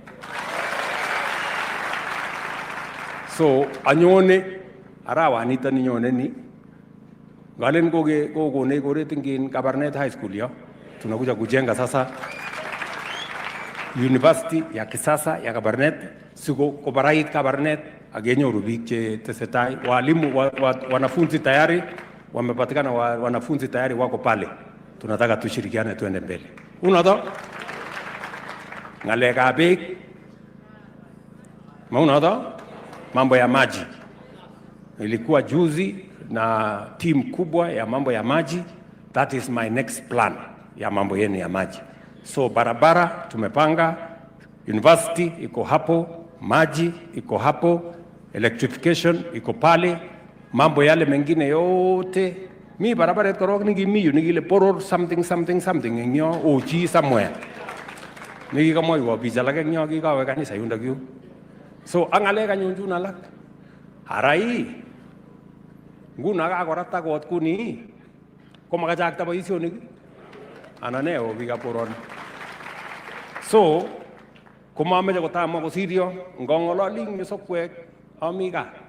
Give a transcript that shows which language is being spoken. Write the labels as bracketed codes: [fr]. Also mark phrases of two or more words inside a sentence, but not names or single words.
[kln] So anyone arawa anita ni nyone ni galen gogo ne gore tingin Kabarak High School yo, [sw] tunakuja kujenga sasa university ya kisasa ya Kabarak. [kln] Siko kobarait Kabarak agenyoru biik che tesetai, [sw] walimu wanafunzi tayari wamepatikana, wanafunzi tayari wako pale. Tunataka tushirikiane tuende mbele. Unaona [kln] ngaleka beek, [sw] unaona mambo ya maji. Ilikuwa juzi na team kubwa ya mambo ya maji. [en] That is my next plan [sw] ya mambo yenu ya maji. So barabara tumepanga, university iko hapo, maji iko hapo, electrification iko pale, mambo yale mengine yote. [kln] Mi barabara korok nigimiyu nigile poror something ngyo uchi somewhere. Nigikamoi wa bijalake ngyo gigawe kanisa yunda gyu. So angale kanyunjuna lak. Harai. Nguna kakorata kot kuni. Komakachakta boisionik. Ananeo bigaporon. So komameche kotama kosiryo ngongololi ngesokwek amiga.